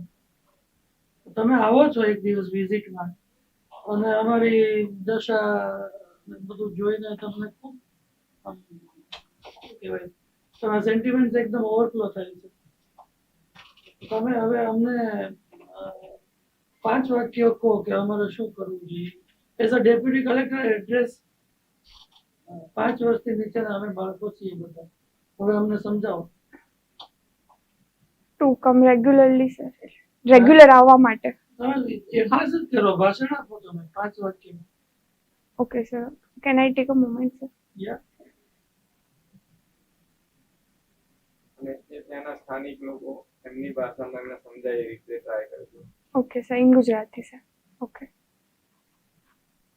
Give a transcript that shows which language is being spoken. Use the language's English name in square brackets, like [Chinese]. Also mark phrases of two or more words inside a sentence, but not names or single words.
[Gujarati] તમે આવો છો એક દિવસ વિઝિટમાં અને અમારી દશા બધું જોઈને તમને ખૂબ શું કહેવાય તમારા સેન્ટિમેન્ટ એકદમ ઓવરફ્લો થાય છે. તમે હવે અમને 5 વાક્યો કહો કે અમારે શું કરવું જોઈએ. [English] as a deputy collector [Gujarati] એડ્રેસ 5 વર્ષથી નીચેના અમે બાળકો છીએ બધા. હવે અમને સમજાવો. [English] To come regularly, sir. Regular [Gujarati] આવવા માટે. તમે એડ્રેસ જ કરો, ભાષણ આપો તમે 5 વાક્યમાં. [English] Okay, sir. Can I take a moment, sir? Yeah. [Gujarati] અને જે ત્યાંના સ્થાનિક લોકો એમની ભાષામાં એમને સમજાય એ રીતે ટ્રાય કરજો. [English] Okay, sir. In Gujarati, sir. Okay.